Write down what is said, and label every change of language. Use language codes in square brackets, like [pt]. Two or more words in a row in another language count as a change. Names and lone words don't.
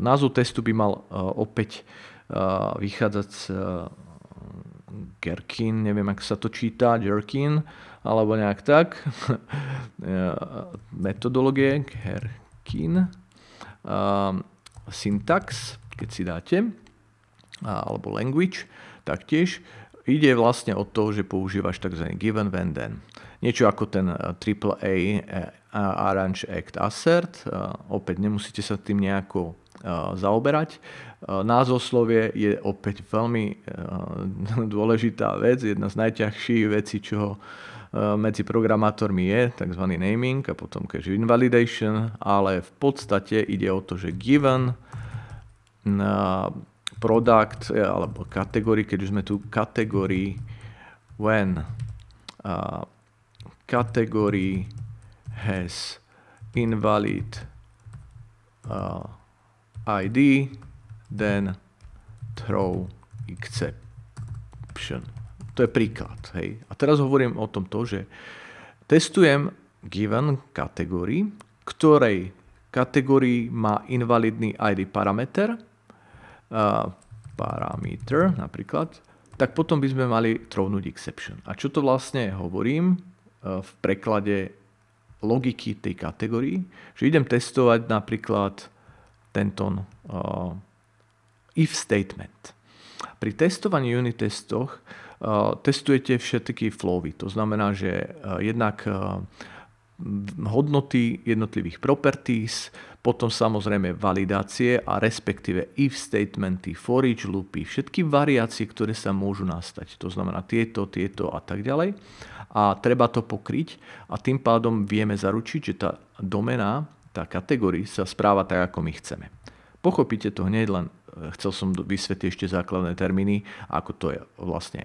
[sk] Názov testu by mal opäť vychádzať z Gherkin, neviem, ako sa to číta, Gherkin, alebo nejak tak. Metodológie, Gherkin. Syntax, keď si dáte, alebo language, taktiež. Ide vlastne o to, že používaš tzv. [en] Given, when, then. [sk] Niečo ako ten AAA, [en] arrange, act, assert. [sk] Opäť nemusíte sa tým nejako zaoberať. Názvoslovie je opäť veľmi dôležitá vec, jedna z najťažších vecí, čo medzi programátormi je, tzv. Naming a potom keďže invalidation, ale v podstate ide o to, že [en] given product [sk] alebo category, keď už sme tu category [en] when category has invalid ID, then throw exception. [sk] To je príklad. Hej. A teraz hovorím o tom to, že testujem given kategórii, ktorej kategórii má invalidný ID parameter, napríklad, tak potom by sme mali thrownúť exception. A čo to vlastne hovorím v preklade logiky tej kategórii, že idem testovať napríklad tento [en] if statement. [sk] Pri testovaní unit testoch testujete všetky flowy. To znamená, že jednak hodnoty jednotlivých properties, potom samozrejme validácie a respektíve if statementy, [en] for each [sk] loopy, všetky variácie, ktoré sa môžu nastať. To znamená tieto a tak ďalej. A treba to pokryť a tým pádom vieme zaručiť, že tá domena, tá kategória sa správa tak, ako my chceme. Pochopíte to hneď, len chcel som vysvetliť ešte základné termíny, ako to je vlastne.